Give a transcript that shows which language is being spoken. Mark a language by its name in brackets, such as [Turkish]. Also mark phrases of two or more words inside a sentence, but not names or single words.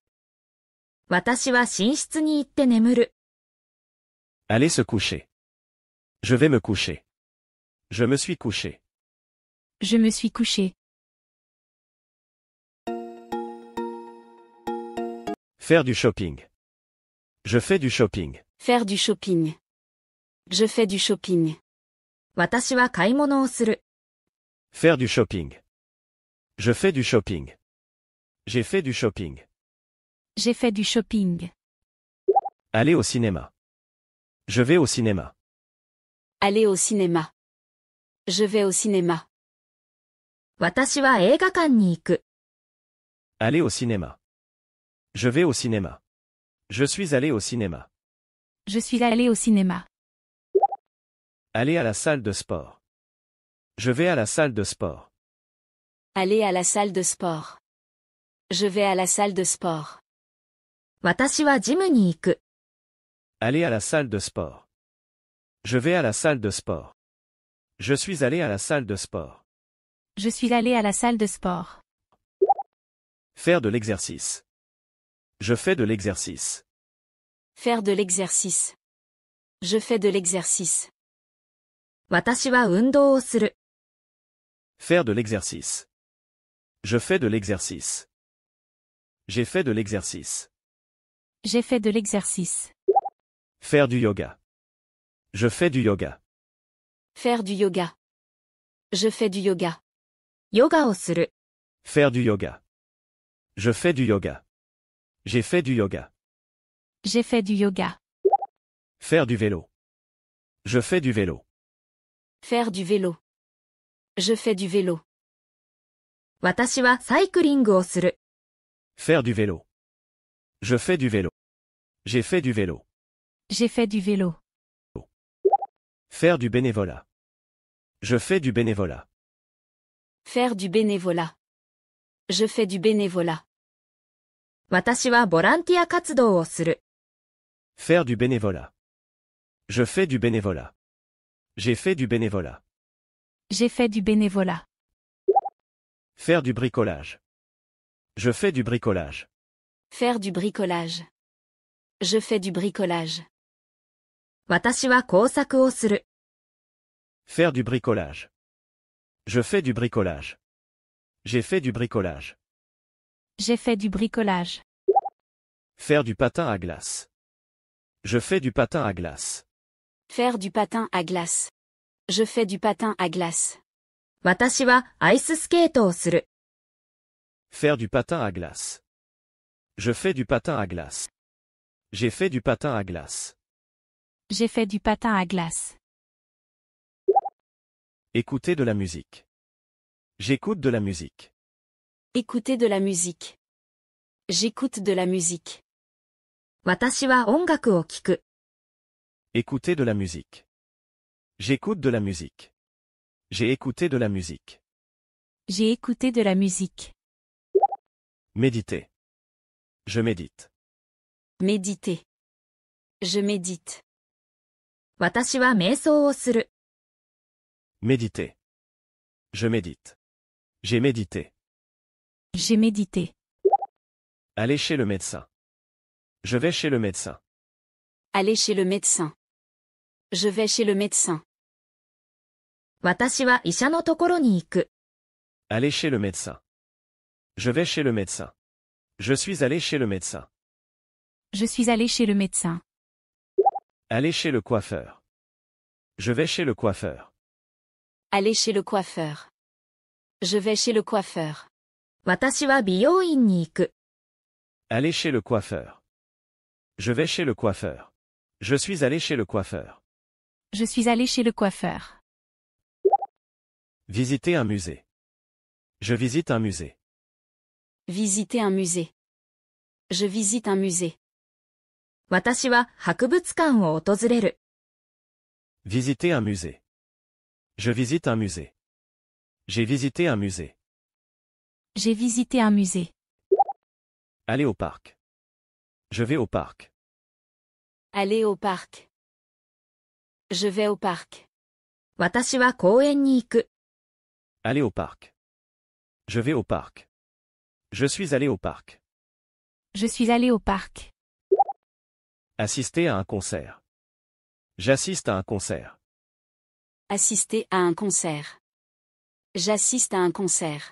[Japanese] 私は寝室に行って眠る。 [French] Aller se coucher. Je vais me coucher. Je me suis couché. Je me suis couché. Faire du shopping. Je fais du shopping. Faire du shopping. Je fais du shopping. [Japanese] 私は買い物をする。 [French] Faire du shopping. Je fais du shopping. J'ai fait du shopping. J'ai fait du shopping. Aller au cinéma. Je vais au cinéma. Aller au cinéma. Je vais au cinéma. [Japanese] 私は映画館に行く。 [French] Aller au cinéma. Je vais au cinéma. Je suis allé au cinéma. Je suis allé au cinéma. Aller à la salle de sport. Je vais à la salle de sport. Aller à la salle de sport. Je vais à la salle de sport. [Japanese] 私はジムに行く。 [French] Aller à la salle de sport. Je vais à la salle de sport. Je suis allé à la salle de sport. Je suis allé à la salle de sport. Faire de l'exercice. Je fais de l'exercice. Faire de l'exercice. Je fais de l'exercice. [Japanese] 私は運動をする。 [French] Faire de l'exercice. Je fais de l'exercice. J'ai fait de l'exercice. J'ai fait de l'exercice. Faire du yoga. Je fais du yoga. Faire du yoga. Je fais du yoga. [Japanese] ヨガをする。 [French] Faire du yoga. Je fais du yoga. J'ai fait du yoga. J'ai fait du yoga. Faire du vélo. Je fais du vélo. Faire du vélo. Je fais du vélo. [Japanese] 私はサイクリングをする。 [French] Faire du vélo. Je fais du vélo. J'ai fait du vélo. J'ai fait du vélo. Faire du bénévolat. Je fais du bénévolat. Faire du bénévolat. Je fais du bénévolat. [Japanese] 私はボランティア活動をする。 [French] Faire du bénévolat. Je fais du bénévolat. J'ai fait du bénévolat. J'ai fait du bénévolat. Faire du bricolage. Je fais du bricolage. Faire du bricolage. Je fais du bricolage. [Japanese] 私は工作をする。 [French] Faire du bricolage. Je fais du bricolage. J'ai fait du bricolage. J'ai fait du bricolage. Faire du patin à glace. Je fais du patin à glace. Faire du patin à glace. Je fais du patin à glace. [Japanese] 私はアイススケートをする。 [French] Faire du patin à glace. Je fais du patin à glace. J'ai fait du patin à glace. J'ai fait du patin à glace. Écouter de la musique. J'écoute de la musique. Écouter de la musique. J'écoute de la musique. [Japanese] 私は音楽を聴く。 [French] Écouter de la musique. J'écoute de la musique. J'ai écouté de la musique. J'ai écouté de la musique. Méditer. Je médite. Méditer. Je médite. [Japanese] 私は瞑想をする。 [French] Méditer. Je médite. J'ai médité. J'ai médité. Aller chez le médecin. Je vais chez le médecin. Aller chez le médecin. Je vais chez le médecin. [Japanese] 私は医者のところに行く。 [French] Aller chez le médecin. Je vais chez le médecin. Je suis allé chez le médecin. Je suis allé chez le médecin. Aller chez le coiffeur. Je vais chez le coiffeur. Aller chez le coiffeur. Je vais chez le coiffeur. [Japanese] 私は美容院に行く。 [French] Aller chez le coiffeur. Je vais chez le coiffeur. Je suis allé chez le coiffeur. Je suis allé chez le coiffeur. Visiter un musée. Je visite un musée. Visiter un musée. Je visite un musée. [Japanese] 私は博物館を訪れる。 [French] Visiter un musée. Je visite un musée. J'ai visité un musée. J'ai visité un musée. Aller au parc. Je vais au parc. Aller au parc. Je vais au parc. [Japanese] 私は公園に行く。 [French] Aller au parc. Je vais au parc. Je suis allé au parc. Je suis allé au parc. Assister à un concert. J'assiste à un concert. Assister à un concert. J'assiste à un concert.